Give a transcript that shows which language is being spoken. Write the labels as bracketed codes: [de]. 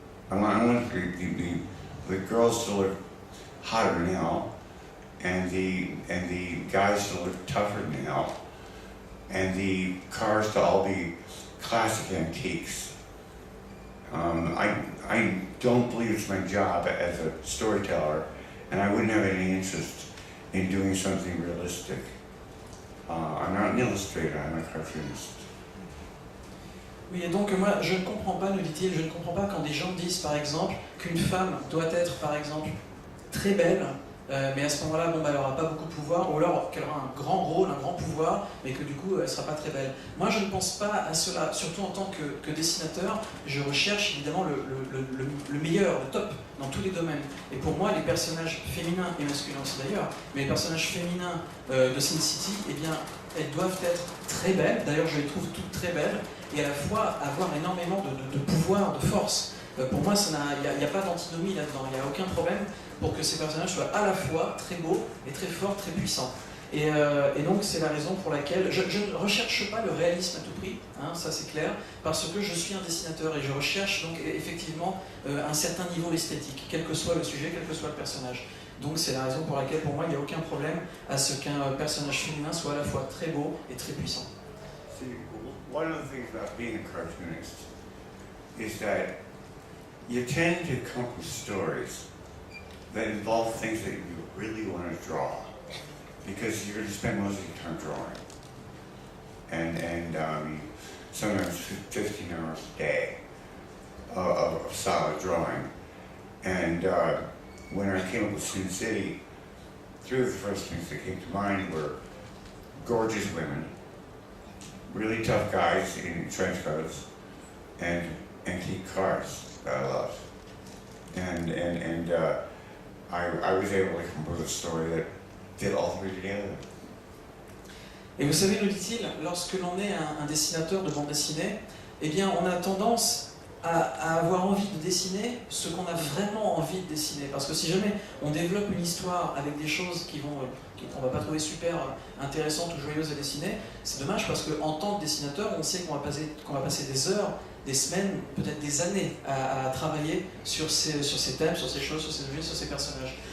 [en] I want the girls to look hotter now, and the guys to look tougher now, and the cars to all be classic antiques. I don't believe it's my job as a storyteller, and I wouldn't have any interest in doing something realistic. I'm not an illustrator, I'm a cartoonist. [fr] Oui, et donc moi, je ne comprends pas, nous dit-il, je ne comprends pas quand des gens disent, par exemple, qu'une femme doit être, par exemple, très belle, mais à ce moment-là, bon, bah, elle n'aura pas beaucoup de pouvoir, ou alors qu'elle aura un grand rôle, un grand pouvoir, mais que du coup, elle ne sera pas très belle. Moi, je ne pense pas à cela, surtout en tant que dessinateur. Je recherche évidemment le meilleur, le top, dans tous les domaines. Et pour moi, les personnages féminins, et masculins aussi d'ailleurs, mais les personnages féminins de Sin City, eh bien, elles doivent être très belles. D'ailleurs, je les trouve toutes très belles, et à la fois avoir énormément de pouvoir, de force. Pour moi, il n'y a pas d'antinomie là-dedans, il n'y a aucun problème pour que ces personnages soient à la fois très beaux et très forts, très puissants. Et donc c'est la raison pour laquelle je ne recherche pas le réalisme à tout prix, hein, ça c'est clair, parce que je suis un dessinateur et je recherche donc effectivement un certain niveau esthétique, quel que soit le sujet, quel que soit le personnage. Donc c'est la raison pour laquelle pour moi il n'y a aucun problème à ce qu'un personnage féminin soit à la fois très beau et très puissant. [en] See, one of the things about being a cartoonist is that you tend to come up with stories that involve things that you really want to draw, because you're going to spend most of your time drawing, and sometimes 15 hours a day of solid drawing. And when I came up with Sin City, three of the first things that came to mind were gorgeous women, really tough guys in trench coats, and antique cars that I loved. And I was able to come up with a story that did all three together. [fr] Et vous savez, nous dit-il, lorsque l'on est un dessinateur de bande dessinée, eh bien on a tendance à avoir envie de dessiner ce qu'on a vraiment envie de dessiner. Parce que si jamais on développe une histoire avec des choses qu'on ne va pas trouver super intéressantes ou joyeuses à dessiner, c'est dommage parce qu'en tant que dessinateur, on sait qu'on va passer des heures, des semaines, peut-être des années à travailler sur ces thèmes, sur ces choses, sur ces objets, sur ces personnages.